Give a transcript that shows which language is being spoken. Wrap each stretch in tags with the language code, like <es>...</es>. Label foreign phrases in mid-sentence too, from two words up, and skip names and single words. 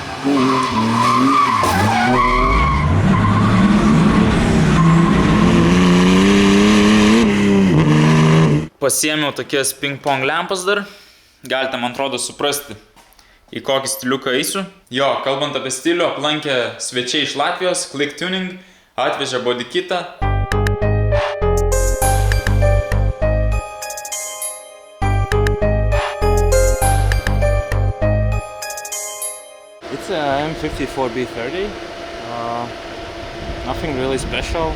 <lt>Pasiėmiau tokias ping-pong lempas dar. Galite, man atrodo, suprasti, į kokį stiliuką eisiu. Jo, kalbant apie stilių, aplankė svečiai iš Latvijos, Click Tuning, atvežė</lt> <en>body kitą. It's a M54B30. Nothing really special.</en>